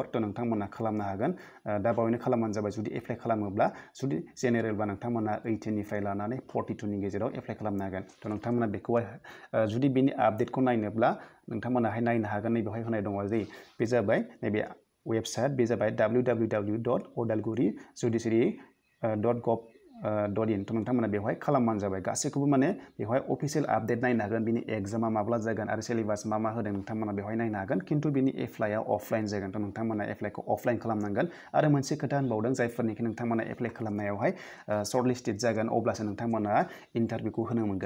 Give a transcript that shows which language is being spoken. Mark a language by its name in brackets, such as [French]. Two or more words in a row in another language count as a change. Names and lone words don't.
[Bodo] थ' नोंथांमोना खालामनो हागोन दा बावैनो खालामबानो जाबाय जुदि एप्लाइ खालामोब्ला। जुदि जेनेरेलबा नोंथांमोना 18निफ्राय लानानै 42नि गेजेराव एप्लाइ खालामनो हागोन। थ' नोंथांमोना बेखौहाय जुदि बेनि आपडेटखौ नायनोब्ला नोंथांमोनाहाय नायनो हागोन नैबेवहाय होनाय दङ जे बे जाबाय नैबे वेबसाइट बे जाबाय www.udalguri.judiciary.gov.in। थ' नोंथांमोना बेवहाय खालामबानो जाबाय गासैखौबो माने बेवहाय [English] official update [Bodo] नायनो हागोन बिनि एग्जामा माब्ला जागोन आरो सिलेबास मा होदों नोंथांमोना बेवहाय नायनो हागोन। खिन्थु बिनि एप्लाइआ अफलाइन जागोन। थ' नोंथांमोना एप्लाइखौ अफलाइन खालामनांगोन आरो मोनसे खोथा होनबावदों जायफोरनिखि नोंथांमोना एप्लाइ खालामनायावहाय [English] short listed [Bodo] जागोन अब्लासो नोंथांमोना इन्टारभिउखौ होनो मोनगोन।